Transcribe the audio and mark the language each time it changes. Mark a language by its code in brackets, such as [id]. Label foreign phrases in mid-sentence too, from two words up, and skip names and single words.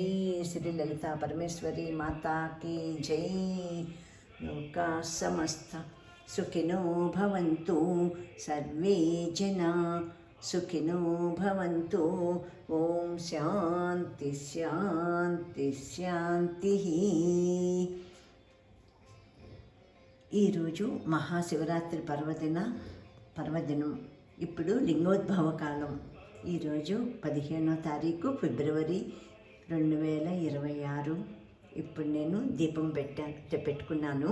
[hi] श्री ललिता परमेश्वरी माता की जय। [sa] लोका समस्ता सुखिनो भवन्तु, सर्वे जना सुखिनो भवन्तु। ओम शांति शांति शांति। [te] ఈరోజు మహాశివరాత్రి పర్వదినం. ఇప్పుడు లింగోద్భవ కాలం. ఈరోజు 15వ తారీఖు ఫిబ్రవరి 2026. ఇప్పుడు నేను దీపం పెట్టుకున్నాను.